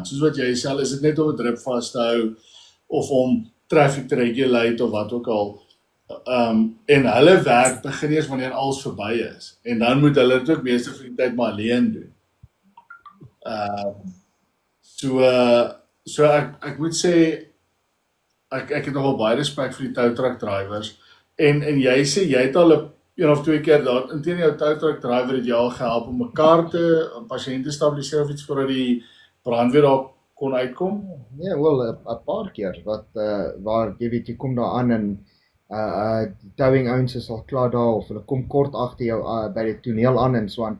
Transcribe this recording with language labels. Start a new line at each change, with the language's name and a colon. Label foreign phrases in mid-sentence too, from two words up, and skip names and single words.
Afrikaans: Soos wat jy sê, is dit net om 'n drip vas te hou of om traffic te regulate of wat ook al. En hulle werk begin eers wanneer alles verby is. En dan moet hulle dit ook meeste van die tyd maar alleen doen. So ek moet sê ek het nogal baie respek vir die
English: tow truck drivers.
Afrikaans: En jy sê jy het al 1 of 2 keer daar intien jou
English: tow truck driver
Afrikaans: het jou al gehelp om 'n kar te 'n pasiënt te stabiliseer of iets voordat die brandweer daar kon uitkom? Nee, wel 'n paar keer wat waar jy weet jy kom daar aan en die towing ouens is al klaar daar of hulle kom kort agter jou by die toneel aan en so aan.